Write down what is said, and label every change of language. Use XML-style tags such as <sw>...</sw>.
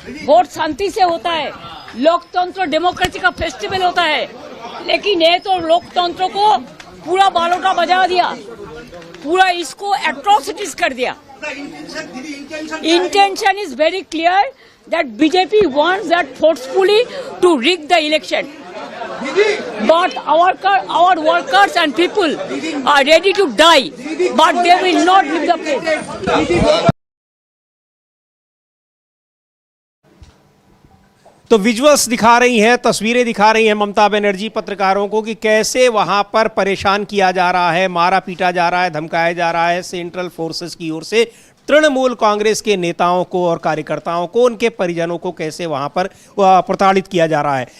<hi>Vote शांति से होता है, लोकतंत्र डेमोक्रेसी का फेस्टिवल होता है। लेकिन ये तो लोकतंत्र को पूरा बालोटा बजा दिया, पूरा इसको एट्रोसिटीज कर दिया। Intention is very clear</hi> <en>that BJP wants that forcefully to rig the election. But our workers and people are ready to die, but they will not leave the place.</en> <hi>तो विजुअल्स दिखा रही हैं, तस्वीरें दिखा रही हैं ममता बनर्जी पत्रकारों को कि कैसे वहां पर परेशान किया जा रहा है, मारा पीटा जा रहा है, धमकाया जा रहा है सेंट्रल फोर्सेस की ओर से तृणमूल कांग्रेस के नेताओं को और कार्यकर्ताओं को, उनके परिजनों को कैसे वहां पर प्रताड़ित किया जा रहा है।</hi>